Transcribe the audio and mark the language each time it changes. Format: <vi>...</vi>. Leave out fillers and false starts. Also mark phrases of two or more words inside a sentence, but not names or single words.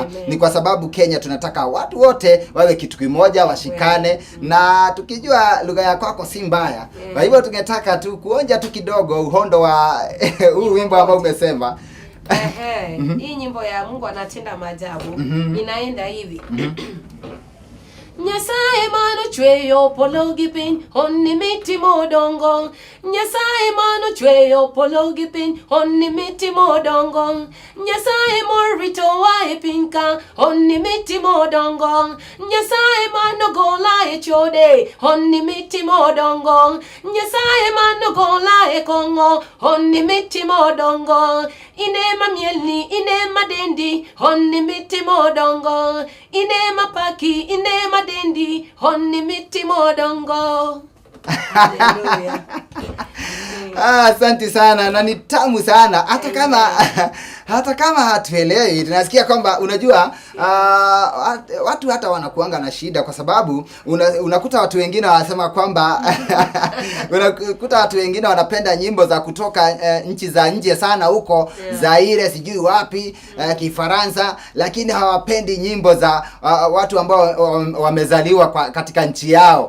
<sw>Ni kwa sababu Kenya tunataka watu wote wawe kitu kimoja, washikane na tukijua lugha ya kwako si mbaya. Kwa hivyo tungetaka tu kuonja tu kidogo uhondo wa huu wimbo ambao umesema Hii nyimbo ya Mungu anatenda maajabu inaenda hivi.</sw> <luo>Nyasaye mano chweyo polo gi piny onni mitimo dongo. Nyasaye mano chweyo polo gi piny onni mitimo dongo. Nyasaye morito wa e piny ka onni mitimo dongo. Nyasaye mano gola e chode onni mitimo dongo. Nyasaye mano gola e kongo onni mitimo dongo. Inema mielni inema dendi onni mitimo dongo. Inema paki inema dendi honni mitimo dongo. Haleluya.</luo> <sw>Asante sana na ni tamu sana hata kama hatuelewi. Tunasikia kwamba unajua watu hata wanakuanga na shida kwa sababu unakuta watu wengine wanasema kwamba unakuta watu wengine wanapenda nyimbo za kutoka nchi za nje sana huko Zaire sijui wapi Kifaransa, lakini hawapendi nyimbo za watu ambao wamezaliwa katika nchi yao.</sw>